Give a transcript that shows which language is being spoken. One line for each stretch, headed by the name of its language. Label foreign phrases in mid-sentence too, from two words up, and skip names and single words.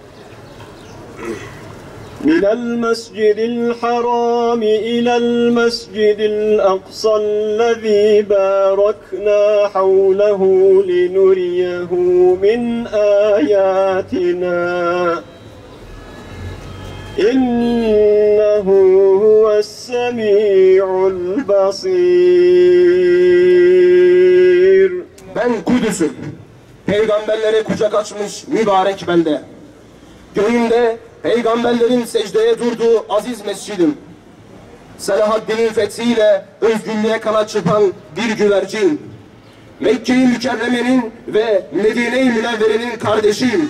Arabic: من المسجد الحرام إلى المسجد الأقصى الذي باركنا حوله لنريه من آياتنا إنه هو السميع البصير.
Turkish: Ben Kudüs'üm, peygamberlere kucak açmış mübarek belde. Göğümde peygamberlerin secdeye durduğu aziz mescidim. Selahaddin'in fethiyle özgürlüğe kanat çırpan bir güvercin. Mekke-i Mükerreme'nin ve Medine-i Münevvere'nin kardeşiyim.